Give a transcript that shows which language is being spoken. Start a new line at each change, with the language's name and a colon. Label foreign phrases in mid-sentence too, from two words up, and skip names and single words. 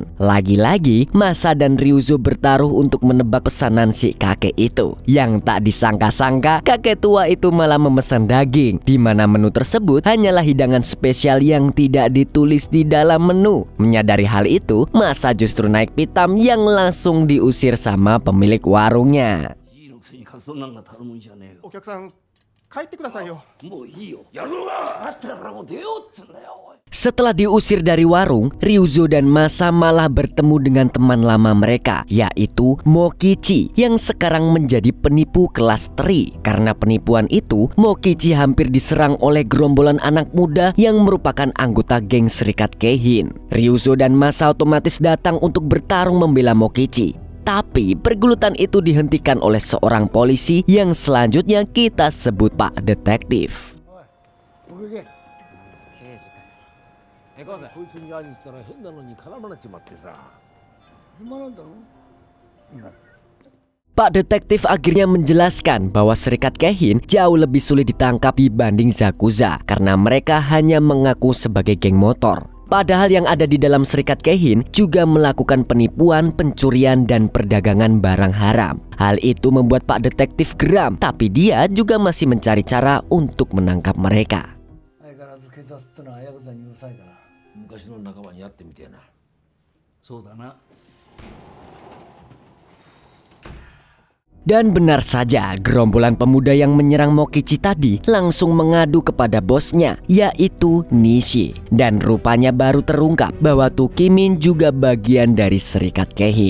Indonesian: Lagi-lagi Masa dan Ryuzo bertaruh untuk menebak pesanan si kakek itu. Yang tak disangka-sangka, kakek tua itu malah memesan daging, di mana menu tersebut hanyalah hidangan spesial yang tidak ditulis di dalam menu. Menyadari hal itu, Masa justru naik pitam yang langsung diusir sama pemilik warungnya.
Japanese: お客さん帰ってくださいよ。もういいよ。やるのがあったからもう出ようっつうんだよ。
Indonesian: Setelah diusir dari warung, Ryuzo dan Masa malah bertemu dengan teman lama mereka, yaitu Mokichi yang sekarang menjadi penipu kelas tri. Karena penipuan itu, Mokichi hampir diserang oleh gerombolan anak muda yang merupakan anggota geng Serikat Keihin. Ryuzo dan Masa otomatis datang untuk bertarung membela Mokichi. Tapi pergulutan itu dihentikan oleh seorang polisi yang selanjutnya kita sebut Pak Detektif.
Japanese: こいつに会いに来たら変なのに絡まれちまってさ。暇なんだろ。
Indonesian: Pak Detektif akhirnya menjelaskan bahwa Serikat Keihin jauh lebih sulit ditangkap dibanding Zakuza karena mereka hanya mengaku sebagai geng motor. Padahal yang ada di dalam Serikat Keihin juga melakukan penipuan, pencurian, dan perdagangan barang haram. Hal itu membuat Pak Detektif geram, tapi dia juga masih mencari cara untuk menangkap mereka.
Japanese: 昔の仲間に会ってみてえな。そうだな。
Indonesian: Dan benar saja, gerombolan pemuda yang menyerang Mokichi tadi langsung mengadu kepada bosnya, yaitu Nishi. Dan rupanya baru terungkap bahwa Tukimin juga bagian dari Serikat Keihin.